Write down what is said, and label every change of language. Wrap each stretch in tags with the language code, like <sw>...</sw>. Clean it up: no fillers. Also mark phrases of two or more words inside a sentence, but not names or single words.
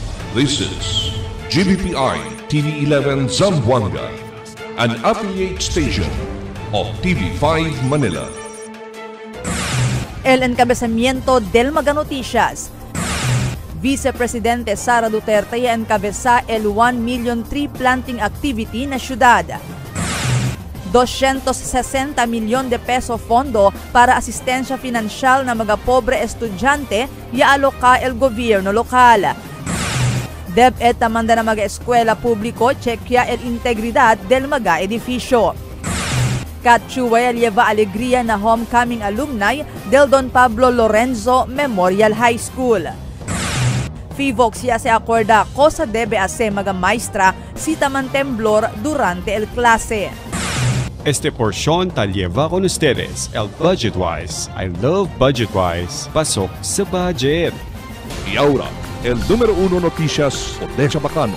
<en>This is GBPI TV11 Zamboanga, an affiliate station of TV5 Manila.</en> <cbk>El encabezamiento del Mega Noticias. Vicepresidente Sara Duterte encabeza el</cbk> <en>1 million tree planting activity</en> <cbk>na syudad. 260 milyon de peso fondo para asistensya finansyal na mga pobre estudyante ialoka el gobyerno lokal. DepEd tamanda na mga eskwela publiko chequea el integridad del mga edifisyo. Catchua lleva alegría na</cbk> <en>homecoming alumni</en> <cbk>del Don Pablo Lorenzo Memorial High School. FIVOX ya se acorda cosa debe hacer mga maestra si taman temblor durante el clase. Este porción tal lleva con ustedes el Budgetwise.</cbk> <en>I love Budgetwise.</en> <tl>Pasok sa budget.</tl> <cbk>Y ahora, el número 1 noticias de Chabacano.</cbk>